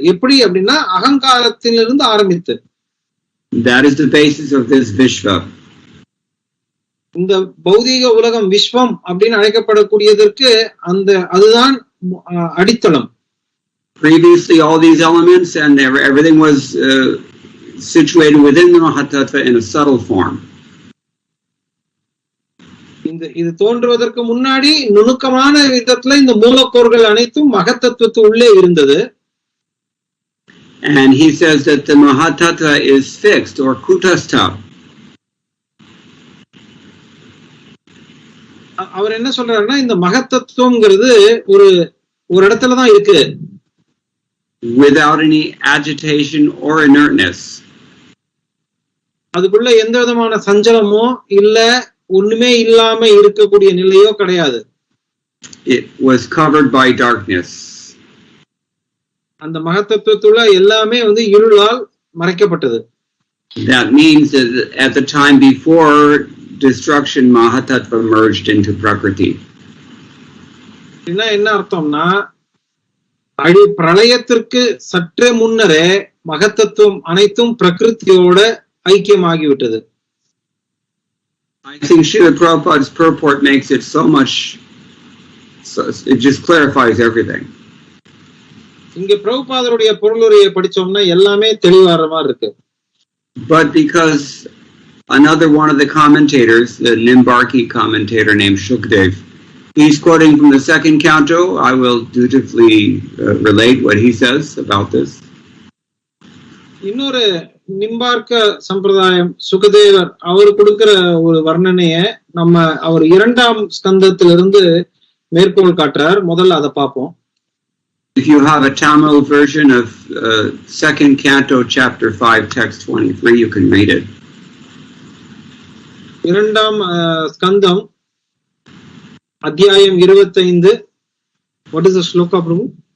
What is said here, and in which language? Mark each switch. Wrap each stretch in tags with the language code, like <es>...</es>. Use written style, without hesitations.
<ta>எப்படி அப்படின்னா அகங்காரத்திலிருந்து ஆரம்பித்து.</ta> <en>That is the basis of this Vishva.</en> <ta>இந்த பௌதீக உலகம் விஸ்வம் அப்படின்னு அழைக்கப்படக்கூடியதற்கு அதுதான் அடித்தளம்.</ta> <en>Previously all these elements and everything was situated within the Mahatattva in a subtle form.</en> <ta>இது தோன்றுவதற்கு முன்னாடி நுணுக்கமான விதத்துல இந்த மூலக்கோர்கள் அனைத்தும் மகத்தத்துவத்து உள்ளே இருந்தது.</ta> <en>And he says that the Mahatattva is fixed or kutastha.</en> <ta>அவர் என்ன சொல்றாருன்னா இந்த மகத்தத்துவம்ங்கிறது ஒரு இடத்துல தான் இருக்கு.</ta> <en>Without any agitation or inertness.</en> <ta>அதுக்குள்ள எந்த விதமான சஞ்சலமோ இல்ல ஒண்ணுமே இல்லாம இருக்கக்கூடிய நிலையோ கிடையாது.</ta> <en>It was covered by darkness.</en> <ta>அந்த மகத்தத்துவத்துள்ள எல்லாமே வந்து இருளால் மறைக்கப்பட்டது.</ta> <en>That means that at the time before destruction, Mahatattva merged into Prakriti.</en> <ta>என்ன அர்த்தம்னா பிரளயத்திற்கு சற்றே முன்னரே மகத்தத்துவம் அனைத்தும் பிரகிருதியோட ஐக்கியமாகிவிட்டது.</ta> <en>I think Srila Prabhupada's purport makes it so much, it just clarifies everything.</en> <ta>இங்க பிரபுபாதருடைய பொருளுரையை படிச்சோம்னா எல்லாமே தெளிவாற மாதிரி இருக்கு.</ta> <en>But because another one of the commentators, the Nimbarki commentator named Shukdev, he's quoting from the second canto. I will dutifully relate what he says about this.</en> <ta>இன்னொரு நிம்பார்க்க சம்பிரதாயம் சுகதேவர் அவர் கொடுக்கிற ஒரு வர்ணனைய அவர் 2ஆம் ஸ்கந்தத்திலிருந்து மேற்கோள் காட்டுறார். முதல்ல அதை பார்ப்போம்.</ta> <en>If you have a Tamil version of 2nd Canto, Chapter 5, Text 23, you can read it.</en> <ta>இரண்டாம் ஸ்கந்தம் அத்தியாயம் 25.</ta> <en>What is the shloka, Prabhu?</en>